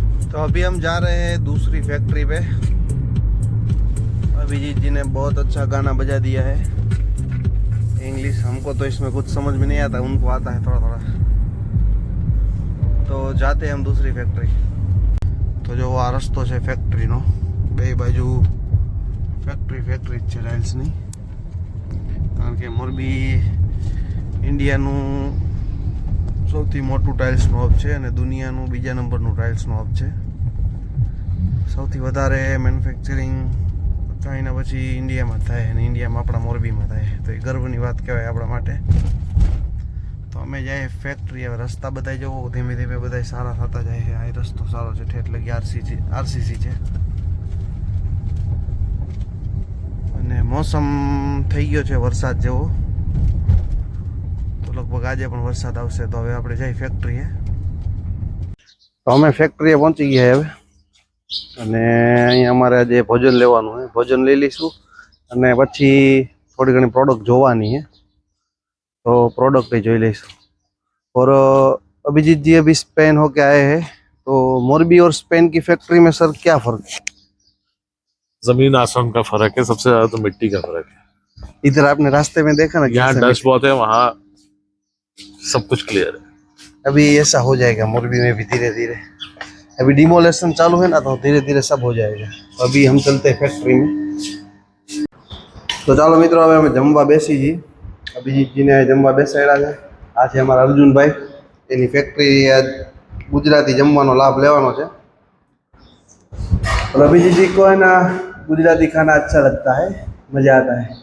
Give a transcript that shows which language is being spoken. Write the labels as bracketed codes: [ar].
[hi] तो अभी हम जा रहे हैं दूसरी फैक्ट्री पे. अभिजीत जी ने बहुत अच्छा गाना बजा दिया है. इंग्लिश हमको तो इसमें कुछ समझ में नहीं आता, उनको आता है थोड़ा थोड़ा. तो जाते हैं हम दूसरी फैक्ट्री. [gu] तो जो આ રસ્તો છે ફેક્ટરીનો, બે બાજુ ફેક્ટરી જ છે ટાઇલ્સની. કારણ કે મોરબી ઇન્ડિયાનું સૌથી મોટું ટાઇલ્સનું હબ છે અને દુનિયાનું બીજા નંબરનું ટાઇલ્સનું હબ છે. સૌથી વધારે મેન્યુફેક્ચરિંગ ચાઇના પછી ઇન્ડિયામાં થાય અને ઇન્ડિયામાં આપણા મોરબીમાં થાય, તો એ ગર્વની વાત કહેવાય આપણા માટે. તો અમે જાય ફેક્ટરી. હવે રસ્તા બધા જવો ધીમે ધીમે બધા સારા થતા જાય છે. આ રસ્તો સારો છે, ઠેઠ લગી આરસીસી છે અને મોસમ થઈ ગયો છે વરસાદ જેવો, તો લગભગ આજે પણ વરસાદ આવશે. તો હવે આપણે જઈ ફેક્ટરીએ. તો અમે ફેક્ટરીએ પહોંચી ગયા હવે અને અહીંયા અમારે આજે ભોજન લેવાનું છે. ભોજન લઈ લઈશું અને પછી થોડી ઘણી પ્રોડક્ટ જોવાની છે, तो प्रोडक्ट ही જોઈ લઈશું. [hi] और अभिजीत जी अभी स्पेन होके आए हैं, तो मोरबी और स्पेन की फैक्ट्री में सर क्या फर्क है? जमीन आसमान का फर्क है, सबसे ज्यादा तो मिट्टी का फर्क है. इधर आपने रास्ते में देखा ना, यहाँ कैसे डस्ट बहुत है, वहाँ सब कुछ क्लियर है. अभी ऐसा हो जाएगा मोरबी में भी धीरे धीरे. अभी डिमोलेशन चालू है ना, तो धीरे धीरे सब हो जाएगा. तो अभी हम चलते हैं फैक्ट्री में. [gu] तो ચાલો મિત્રો, હવે અમે જમવા બેસી છીએ. અભિજીતજીને જમવા બેસાડ્યા છે. આ છે અમારા અર્જુનભાઈ, એની ફેક્ટરી ગુજરાતી જમવાનો લાભ લેવાનો છે. [hi] और अभिजीत जी को है ना गुजराती खाना अच्छा लगता है, मज़ा आता है.